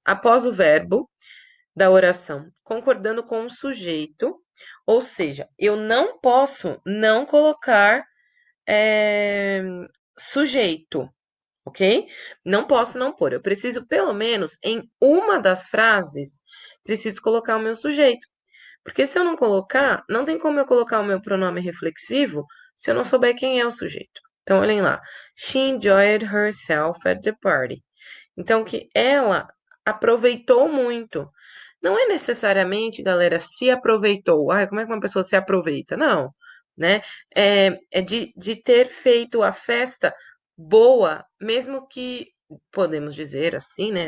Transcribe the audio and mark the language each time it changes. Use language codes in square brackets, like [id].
[pt] Após o verbo da oração, concordando com o sujeito, ou seja, eu não posso não colocar é, sujeito, ok? Não posso não pôr. Eu preciso, pelo menos, em uma das frases, preciso colocar o meu sujeito. Porque se eu não colocar, não tem como eu colocar o meu pronome reflexivo se eu não souber quem é o sujeito. Então, olhem lá. [en] She enjoyed herself at the party. [pt] Então, que ela aproveitou muito. Não é necessariamente, galera, se aproveitou. Ai, como é que uma pessoa se aproveita? Não, né? É de ter feito a festa boa, mesmo que podemos dizer assim, né?